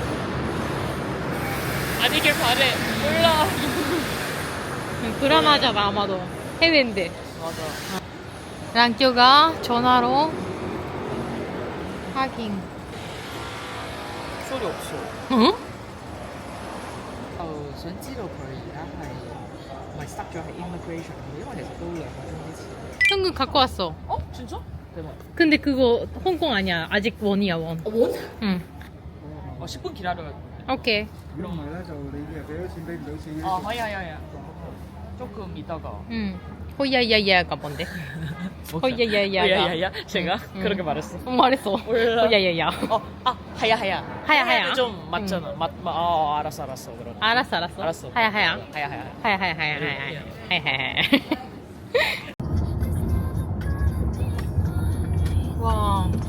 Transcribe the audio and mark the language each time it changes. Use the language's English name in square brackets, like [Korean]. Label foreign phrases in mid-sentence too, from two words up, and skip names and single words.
[Korean] 아니길 바래. 몰라. 불안하잖아, 아마도. 해외인데. 맞아. 랑교가 전화로 확인. 소리 없어. 응? [Cantonese] 想知道佢而家係咪塞咗喺 immigration 度？因為其實都2個鐘之前。 [Korean] 현금 갖고 왔어. 어? 진짜? 대박. 근데 그거 홍콩 아니야. 아직 원이야, 원. 원? 응. 10분 기다려야 돼. 오케이. [Cantonese] 如果唔係咧，就你誒俾咗錢俾唔到錢嘅。可以啊，可以啊。 [Korean] 조금 이따가. 응. 호야야야가 뭔데? 호야야야가. 제가 그렇게 말했어. 말했어. 몰라. 호야야야. 하야. 하야. 좀 맞잖아. 알았어. 그럼. 알았어. 하야. 하야. 와.